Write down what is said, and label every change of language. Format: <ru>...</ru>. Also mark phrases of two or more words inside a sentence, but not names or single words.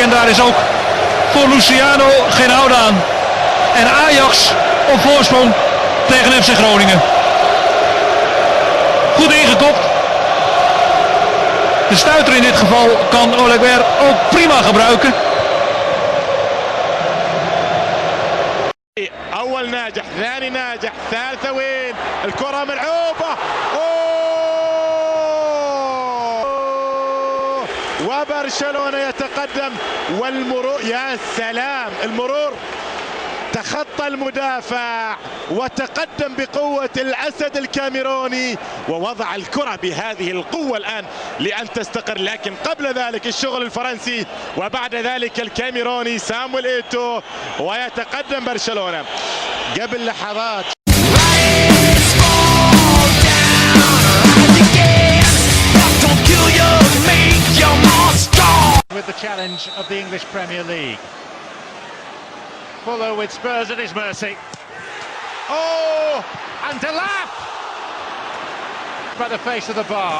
<nl>En daar is ook voor Luciano geen houden aan. En Ajax op voorsprong tegen FC Groningen. Goed ingekopt. De stuiter in dit geval kan Oleguer ook prima gebruiken.</nl> <ar>أول ناجح، ثاني ناجح، ثالثة وين؟ الكرة ملعوبة. وبرشلونة يتقدم والمرور، يا سلام، المرور تخطى المدافع وتقدم بقوة الأسد الكاميروني ووضع الكرة بهذه القوة الآن لأن تستقر. لكن قبل ذلك الشغل الفرنسي وبعد ذلك الكاميروني سامويل إيتو ويتقدم برشلونة قبل لحظات.</ar> <en>With the challenge of the English Premier League. Fuller with Spurs at his mercy. Oh, and Delap by the face of the bar.</en>